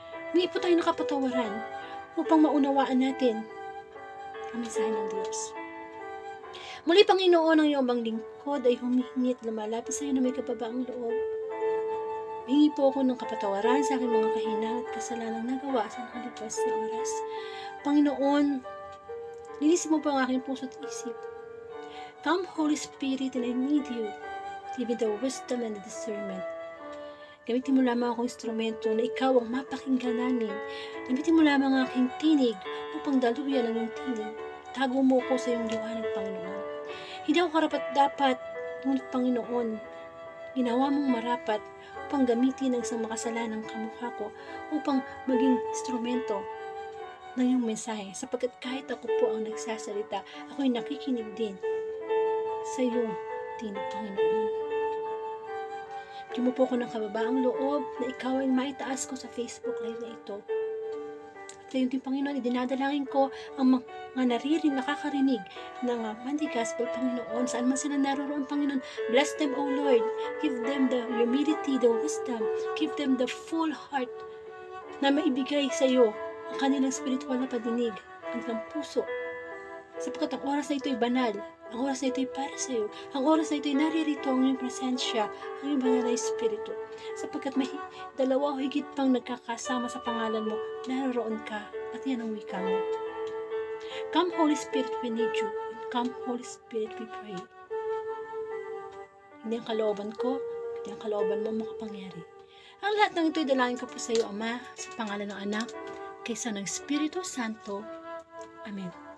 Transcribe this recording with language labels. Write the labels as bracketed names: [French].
[Filipino] Humingi po tayo ng kapatawaran upang maunawaan natin ang mensahe ng Diyos. Muli, Panginoon, ang iyong bang lingkod ay humihingi at lumalapit sa iyo na may kababaang loob. Hingi po ako ng kapatawaran sa aking mga kahinaan at kasalanang nagawa sa nakalipas na oras. Panginoon, linisin mo po ang aking puso at isip. [English] Come, Holy Spirit, and I need you. Give me the wisdom and the discernment. [Filipino] Gamitin mo lamang akong instrumento na ikaw ang mapakinggan namin. Gamitin mo lamang ang aking tinig upang daluyan ang iyong tinig. Tago mo ko sa iyong liwanag, Panginoon. Hindi ako karapat-dapat, ngunit Panginoon, ginawa mong marapat upang gamitin ang isang makasalanang kamukha ko upang maging instrumento ng iyong mensahe, sapagkat kahit ako po ang nagsasalita, ako'y nakikinig din sa iyong tinig, Panginoon. Bigyan mo po ako ng kababaang loob na ikaw ay maitaas ko sa Facebook Live na ito. At gayon din, Panginoon, idinadalangin ko ang mga nakakarinig ng Monday Gospel, Panginoon, saan man sila naroon, Panginoon. [English] Bless them, O Lord. Give them the humility, the wisdom. Give them the full heart [Filipino] na maibigay sa iyo ang kanilang spiritual na padinig, ang kanilang puso. Sapagkat ang oras na ito ay banal. Ang oras na ito ay para sa iyo. Ang oras na ito ay naririto ang iyong presensya, ang iyong banal na Espiritu. Sapagkat may dalawa o higit pang nagkakasama sa pangalan mo, naroon ka at yan ang wika mo. [English] Come, Holy Spirit, we need you. Come, Holy Spirit, we pray. [Filipino] Hindi ang kalooban ko, hindi ang kalooban mo makapangyari. Ang lahat ng ito ay dalangin ko po sa iyo, Ama, sa pangalan ng Anak, kaysa ng Espiritu Santo. Amen.